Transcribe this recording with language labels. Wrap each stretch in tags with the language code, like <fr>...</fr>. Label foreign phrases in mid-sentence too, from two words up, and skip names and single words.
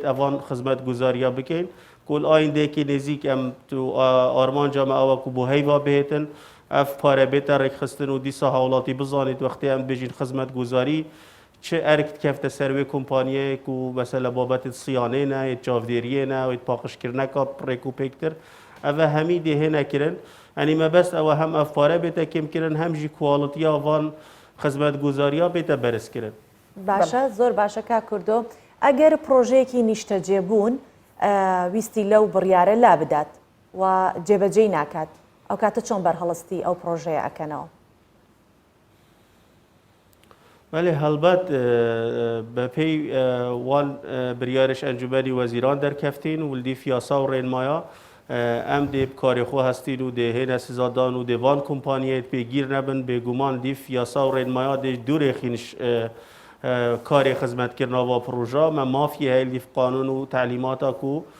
<ku>evan xizmetguzariya bikin ku li ayîndekê nêzik em tu armanca me ew ku bu heyva bihêtin ev pare bête rêkxistin û dîsa hewlatî bizanît wextê em bêjîn xizmetguzarî çi erk dikefte ser wê kompaniyeyê ku mesela babetê siyanê ne yê çavdêriyê ne yê paqijkirineka rêkûpêktir ev hemî dê hêne kirin yanî me best ew hem ev pare bête kêm kirin hem jî kualitiya van xizmetguzariya bête beriz kirin</ku> <ckb>باشە زۆر باشە کا کردو ئەگەر پرۆژەیەکی نیشتە جێبوون ویستی لەو بڕیارە لا بدات و جێبەجێی ناکات ئەو کاتە چۆن بەرهەڵستی ئەو پرۆژەیە ئەکەنەوە</ckb> <ku>ولی هەڵبەت بەپێی وان بریارش ئەنجومەنی وەزیران دەرکەفتین و دیف یاسا و ڕێنمایە ئەم دێ کارێخۆ هەستین و دێهێنە سزادان و دێوان کۆمپانیایەت پێگیر نەبن بێگومان دیف یاسا و ڕێنمایە دێ دوورێخینش کارێ خزمەتکردنەوە پرۆژە مە مافی هەیە لیف قانون و تعلیماتە کو</ku>